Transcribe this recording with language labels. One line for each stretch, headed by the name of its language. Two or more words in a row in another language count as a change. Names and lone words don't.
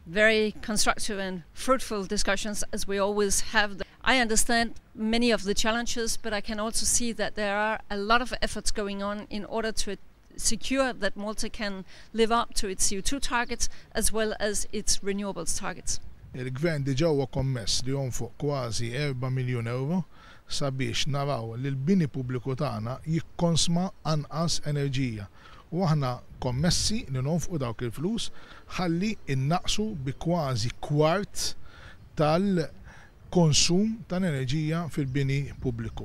English: very constructive and fruitful discussions, as we always have. I understand many of the challenges, but I can also see that there are a lot of efforts going on in order to secure that Malta can live up to its CO2 targets as well as its renewables targets.
Maltese: Il-Gvern diġà huwa kommess li jonfoq kważi 4 miljun euro sabiex naraw li l-bini pubbliku tagħna jikkonsma anqas enerġija. U aħna kommessi li nonfqu dawk il-flus ħalli innaqsu bi kważi kwart tal-konsum tal-enerġija fil-bini pubbliku.